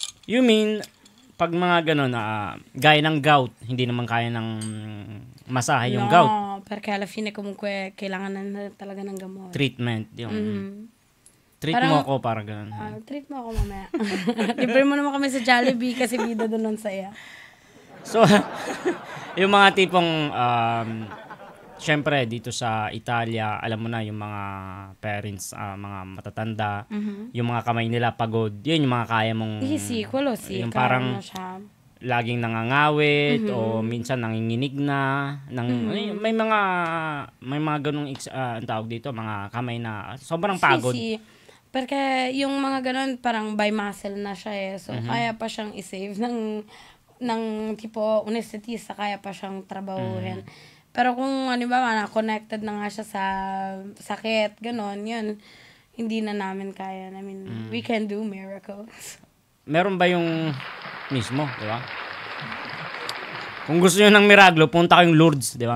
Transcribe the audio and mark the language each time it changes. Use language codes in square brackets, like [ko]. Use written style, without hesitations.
[en] You mean, [tl] pag mga gano'n, gaya ng gout, hindi naman kaya ng masahe yung gout? No, [it] perché alla fine comunque [tl] kailangan na talaga ng gamot. Treatment. Treat mo ako para gano'n. Treat mo ako mamaya. Libre mo naman kami sa Jollibee kasi bida doon nun saya. So, yung mga tipong, syempre, dito sa Italia, alam mo na, yung mga parents, mga matatanda, yung mga kamay nila pagod, yun yung mga kaya mong... Yung parang laging nangangawit, o minsan nanginginig na, may mga ganung, ang tawag dito, mga kamay na sobrang pagod. Porque yung mga ganun, parang by muscle na siya eh. So, kaya pa siyang isave ng tipo anesthetista, kaya pa siyang trabahuhin. Pero kung connected na nga siya sa sakit, gano'n, yun, hindi na namin kaya. [en] I mean, we can do miracles. [tl] Meron ba yung mismo, di ba? Kung gusto nyo ng miraglo, punta kayong Lourdes, di ba?